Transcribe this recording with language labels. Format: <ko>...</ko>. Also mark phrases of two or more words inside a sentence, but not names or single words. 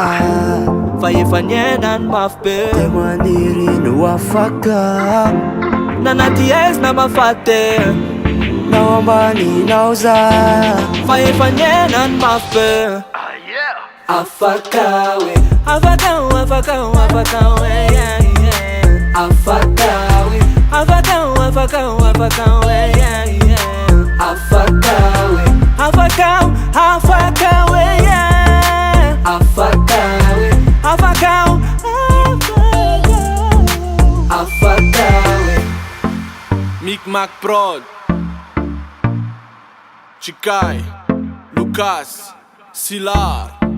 <mg>Fa efa niainany mafy be Te maniry no afaka Nanaty aizy na mafaty Nao ambany nao za Fa efa niainany mafy be Afaka we Afaka we Afaka we Afaka we</mg> <en>yeah, yeah.</en> <mg>Afaka we Afaka we Afaka we Afaka we</mg> <en>yeah, yeah.</en> <mg>Afaka we Afaka we Afaka we yeah. Afaka we Afaka we Afaka we Micmac Prod Chikai Lucas Silar</mg>